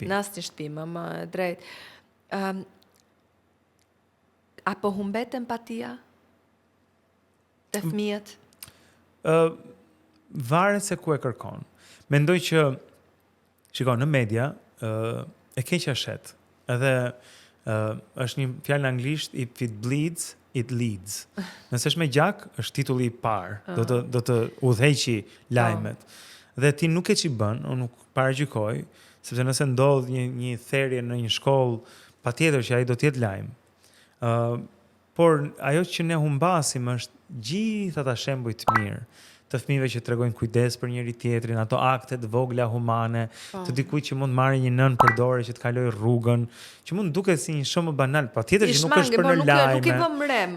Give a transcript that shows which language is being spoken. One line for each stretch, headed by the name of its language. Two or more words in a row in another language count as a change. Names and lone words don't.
Albanian: Në asnjë shtëpi, më drejt. Apo humbet empatia te fëmijët? Varet se ku e kërkon. Mendoj që në media e keqja shet. Edhe është një fjalë në anglisht,
English: if it bleeds, it leads.
Albanian: Nëse është me gjak, është titulli i parë. Do të udhëheqi lajmet. Dhe ti nuk e që bën, unë nuk paragjykoj, sepse nëse ndodh një therrje në një shkollë, patjetër që ai do të jetë lajm. Por ajo që ne humbasim është gjithë ata shembuj të mirë të fëmijëve që tregojnë kujdes për njëri tjetrin, ato akte të vogla humane, të dikujt që mund marrë një nën për dorë që të kaloj rrugën, që mund duket si një shumë banal, patjetër që nuk është për në lajme.